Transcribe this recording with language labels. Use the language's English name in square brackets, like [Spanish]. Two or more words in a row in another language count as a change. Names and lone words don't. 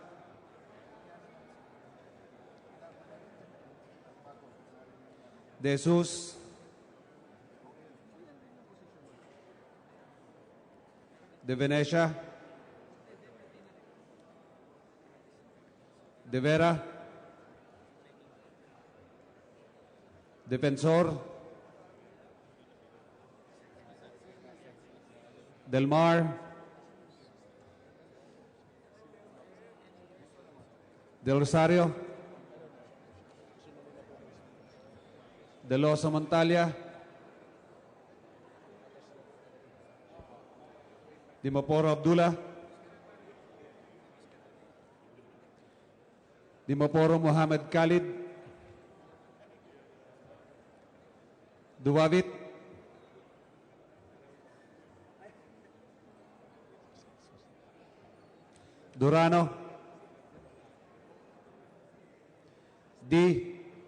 [English] De Jesus, De Venecia, De Vera, Defensor, Del Mar, Del Rosario, De Losa Montalia, Dimaporo Abdullah, Dimaporo Muhammad Khalid, Duwavit, Durano, D,